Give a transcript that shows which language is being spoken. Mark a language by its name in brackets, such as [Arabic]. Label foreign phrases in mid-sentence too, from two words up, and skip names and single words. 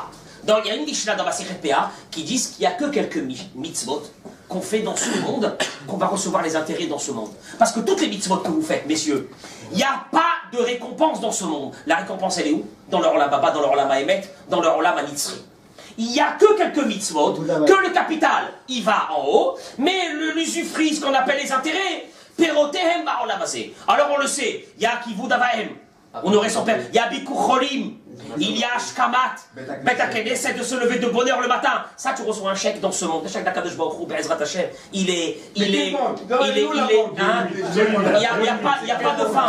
[French] Il y a une Mishnah dans Masechet PA qui dit qu'il n'y a que quelques mitzvot qu'on fait dans ce monde, qu'on va recevoir les intérêts dans ce monde. Parce que toutes les mitzvot que vous faites, messieurs, il n'y a pas de récompense dans ce monde. La récompense, elle est où? Dans leur [Hebrew] עולם הבא, [French] dans leur [Hebrew] עולם האמת, [French] dans leur [Hebrew] עולם הנצחי. [French] Il n'y a que quelques mitzvot, que le capital, il va en haut, mais l'usufruit, ce qu'on appelle les intérêts, [Hebrew] פירותיהם בעולם הזה. [French] Alors on le sait, il y a [Hebrew] כיבוד אביהם, [French] on aurait son père, il y a [Hebrew] ביקור חולים, [French] il y a Ashkamat, essaie de se lever de bonne heure le matin. Ça, tu reçois un chèque dans ce monde. Le chèque d' [Hebrew] הקדוש ברוך הוא, בעזרת השם, [French] il est, hein, il n'y a pas de fin.